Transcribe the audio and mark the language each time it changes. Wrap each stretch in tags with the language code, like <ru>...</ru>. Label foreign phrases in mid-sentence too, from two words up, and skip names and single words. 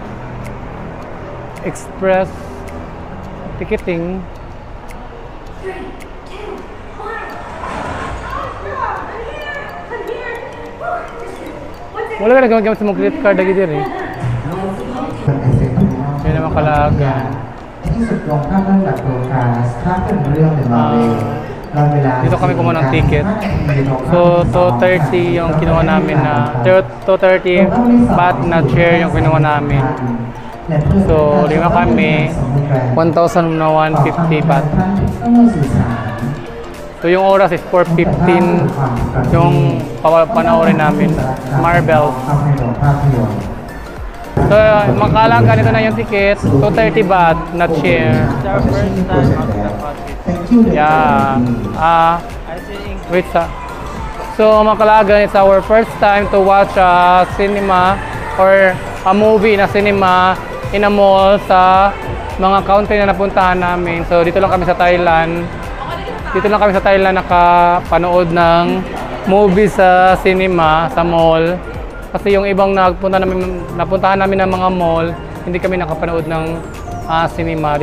<en>Express ticketing.</en> <tl>Wala ka nagagamit sa mga credit card lagi din eh. Yun naman Kalagan. ที่สุดลงภาพเรื่องหลักตัวคาสภาพเป็นเรื่องในมาเวลตอนเวลา Dito kami kumuha ng ticket. So 230 yung kinuha namin na 230 baht na chair yung kinuha namin. So 5 kami 1,150 baht. So yung oras is 4:15 yung panoorin namin Marvel. So Mangkalagan ganito na yung ticket 230 baht na chair.</tl> <en>It's our first time after Yeah. I think Wait sa. So Mangkalagan, it's our first time to watch a cinema or a movie na cinema in a mall</en> <tl>sa mga country na napuntahan namin. So dito lang kami sa Thailand. Dito lang kami sa Thailand nakapanood ng movie sa cinema, sa mall. Kasi yung ibang napuntahan namin ng mga mall, hindi kami nakapanood ng cinema.</tl>